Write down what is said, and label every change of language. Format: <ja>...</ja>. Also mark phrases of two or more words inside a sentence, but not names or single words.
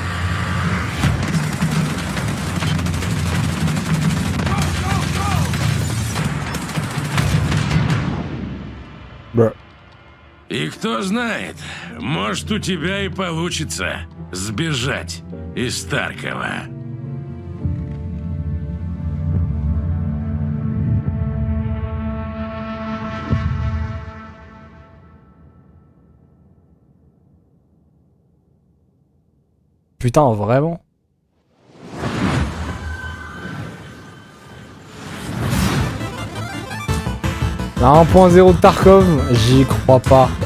<ru>И кто знает, может, у тебя и получится сбежать из Таркова.</ru> <fr>Putain, vraiment? La 1.0 de Tarkov, j'y crois pas.</fr>